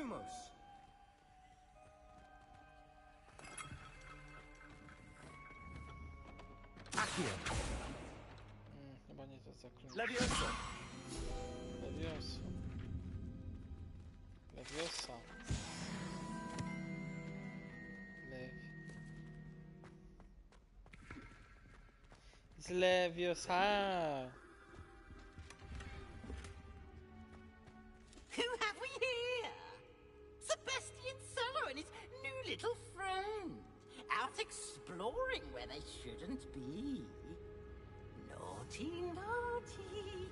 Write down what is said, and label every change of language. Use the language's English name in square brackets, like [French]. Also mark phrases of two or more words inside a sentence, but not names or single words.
[Polish] Lumos. Accio. Chyba nie to zaklęcie. Levioso. Levioso. Leviosa. Lew. [English] It's Leviosa. Who have we here? Sebastian Solo and his new little friend. Out exploring where they shouldn't be. Naughty, naughty.